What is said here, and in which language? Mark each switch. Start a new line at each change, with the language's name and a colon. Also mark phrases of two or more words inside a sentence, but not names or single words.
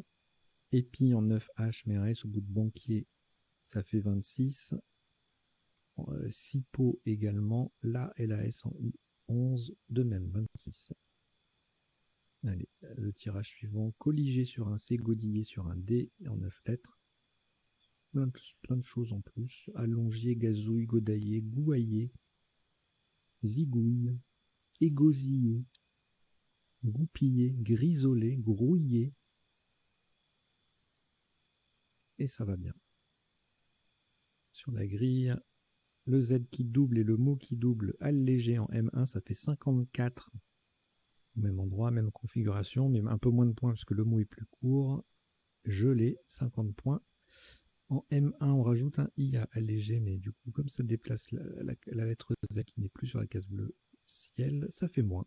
French: Épi en 9H, mais un S au bout de Banquier, ça fait 26. Sipo également, la et la S en I11, de même 26. Allez, le tirage suivant, Colligé sur un C, Godillé sur un D en 9 lettres. Plein de choses en plus. Allongier, Gazouille, Godaillé, Gouaillé, Zigouille, Égosillé, Goupillé, Grisolé, Grouillé. Et ça va bien. Sur la grille, le Z qui double et le mot qui double, allégé en M1, ça fait 54. Même endroit, même configuration, mais un peu moins de points parce que le mot est plus court. Gelé, 50 points. En M1, on rajoute un I à allégé, mais du coup, comme ça déplace la lettre Z qui n'est plus sur la case bleue ciel, ça fait moins.